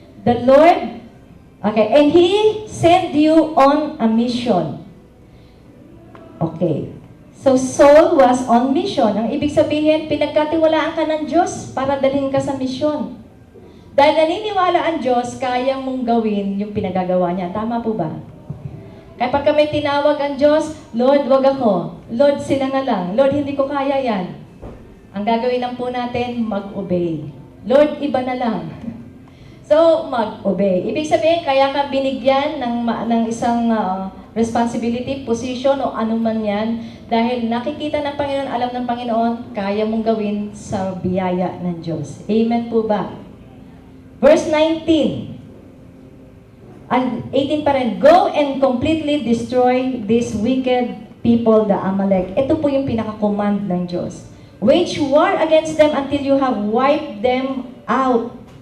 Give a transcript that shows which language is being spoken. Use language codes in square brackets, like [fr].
[en] The Lord, okay, and He sent you on a mission. Okay. So, Saul was on mission. [tl] Ang ibig sabihin, pinagkatiwalaan ka ng Diyos para dalhin ka sa mission. Dahil naniniwala ang Diyos, kaya mong gawin yung pinagagawa niya. Tama po ba? Kapag kami tinawag ang Diyos, Lord, wag ako. Lord, sila na lang. Lord, hindi ko kaya yan. Ang gagawin lang po natin, mag-obey. Lord, iba na lang. So, mag-obey. Ibig sabihin, kaya ka binigyan ng isang responsibility, position, o anuman yan, dahil nakikita ng Panginoon, alam ng Panginoon, kaya mong gawin sa biyaya ng Diyos. Amen po ba? Verse 19. [en] And 18 [tl] pa rin, [en] go and completely destroy this wicked people, the Amalek. [tl] Ito po yung pinaka-command ng Diyos. [en] Wage war against them until you have wiped them out.